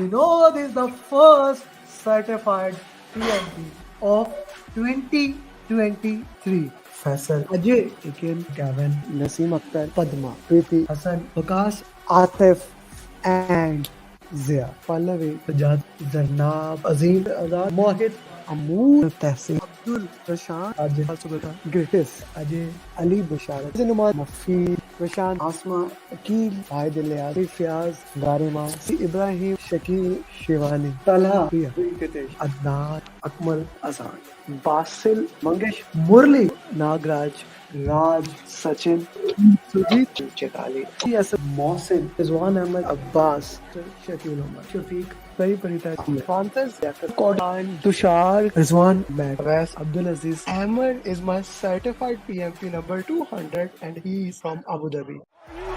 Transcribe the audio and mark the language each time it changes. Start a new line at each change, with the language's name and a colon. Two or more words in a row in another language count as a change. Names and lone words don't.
English: Vinod is the first certified PMP of 2023. Faisal, Ajay, Ikin, Gavin, Naseem Akhtar, Padma, Preeti, Hassan, Vikas, Atif, and Zia, Pallavi, Sajad, Zarnab, Azim, Azad, Mohit, Amoor, Tehsin, Abdul, Prashant, Ajay, Subhata, Gritis, Ajay, Ali, Bisharat, Zinumar, Mafid, Prashant, Asma, Akil, Vahid Ilyas, Fiaz, Garima, Ibrahim, Shakil, Shivani, Talha, Priya, Venkatesh, Adnan, Akmal, Azan, Basil, Mangesh, Murli, Nagraj, Raj, Sachin, Sujit, Chetali, Asad, Mohsin, Rizwan Ahmed, Abbas, Shakil Umar, Shafiq, Pari Parita, Francis, Kodan, Tushar, Rizwan, Matt, Wes, Abdul Aziz. Amer is my certified PMP number 200 and he is from Abu Dhabi.